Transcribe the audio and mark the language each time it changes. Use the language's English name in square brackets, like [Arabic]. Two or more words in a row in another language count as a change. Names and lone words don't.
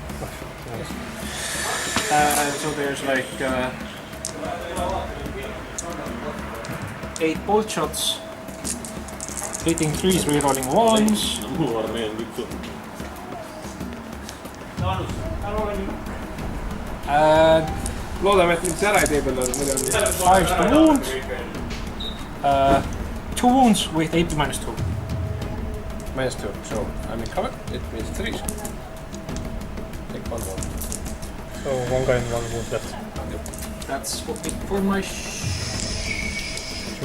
[English] So there's like 8 bolt shots, hitting 3s, rerolling 1s. And [Estonian] Loodame, et mind see ära ei tee peale midagi. [English] 5 to wound. 2 wounds with AP minus 2. Minus 2, so I'm in cover. It means 3. Take 1 more. So 1 guy and 1 wound left. That's what it for my